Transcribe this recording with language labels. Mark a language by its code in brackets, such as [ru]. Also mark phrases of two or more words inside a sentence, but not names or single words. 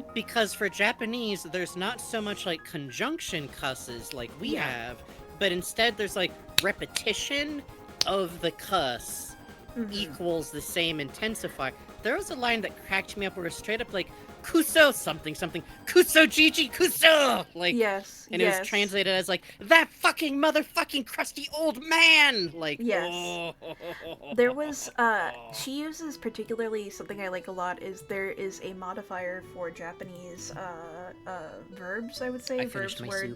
[en] Because for Japanese, there's not so much like conjunction cusses like we have, but instead there's like repetition of the cuss equals the same intensifier. There was a line that cracked me up where it was straight up like kuso something something [ja] くそじじいくそ, [en] like, and it was translated as like that fucking motherfucking crusty old man, like, There was she uses particularly something I like a lot is there is a modifier for Japanese verbs, I would say, verbs, words,